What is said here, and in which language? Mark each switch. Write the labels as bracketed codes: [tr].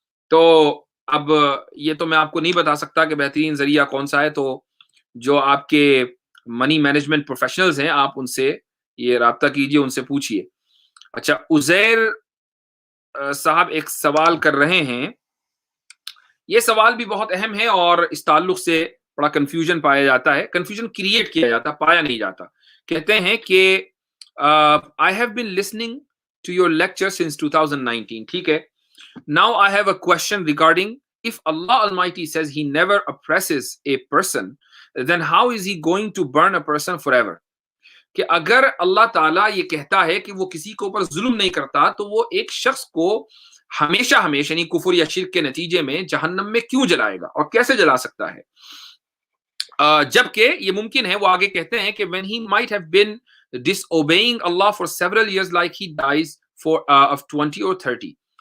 [ur] تو اب یہ تو میں آپ کو نہیں بتا سکتا کہ بہترین ذریعہ کون سا ہے، تو جو آپ کے منی مینجمنٹ پروفیشنلز ہیں آپ ان سے یہ رابطہ کیجئے، ان سے پوچھئے۔ اچھا، عزیر صاحب ایک سوال کر رہے ہیں، یہ سوال بھی بہت اہم ہے اور اس تعلق سے بڑا کنفیوژن پایا جاتا ہے، کنفیوژن کریٹ کیا جاتا، پایا نہیں جاتا۔ کہتے ہیں کہ [en] I have been listening to your lecture since 2019. [ur] ٹھیک ہے، [en] now I have a question regarding if Allah Almighty says he never oppresses a person, then how is he going to burn a person forever? [ur] کہ اگر اللہ تعالیٰ یہ کہتا ہے کہ وہ کسی کے اوپر ظلم نہیں کرتا تو وہ ایک شخص کو ہمیشہ یعنی کفر یا شرک کے نتیجے میں جہنم میں کیوں جلائے گا اور کیسے جلا سکتا ہے؟ جبکہ یہ ممکن ہے، وہ آگے کہتے ہیں کہ [en] when he might have been disobeying Allah for several years like he dies of 20 or 30.